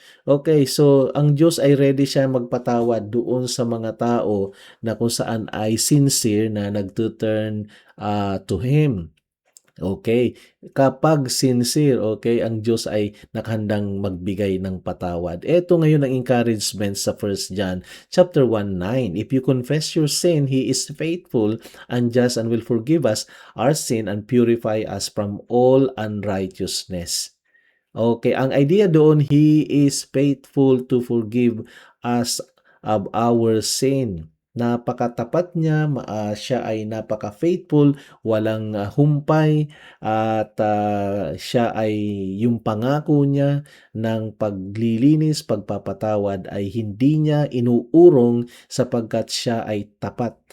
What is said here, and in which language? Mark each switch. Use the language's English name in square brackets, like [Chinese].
[Filipino] Okay, so ang Diyos ay ready siya magpatawad doon sa mga tao na kung saan ay sincere na nagtuturn to Him. Okay, kapag sincere, okay, ang Diyos ay nakahandang magbigay ng patawad. Ito ngayon ang encouragement sa 1 John chapter 1:9. [English] If you confess your sin, He is faithful and just and will forgive us our sin and purify us from all unrighteousness. Okay, [Filipino] ang idea doon, [English] He is faithful to forgive us of our sin. [Filipino] Napakatapat niya, siya ay napaka-faithful, walang humpay, at siya ay yung pangako niya ng paglilinis, pagpapatawad ay hindi niya inuurong sapagkat siya ay tapat.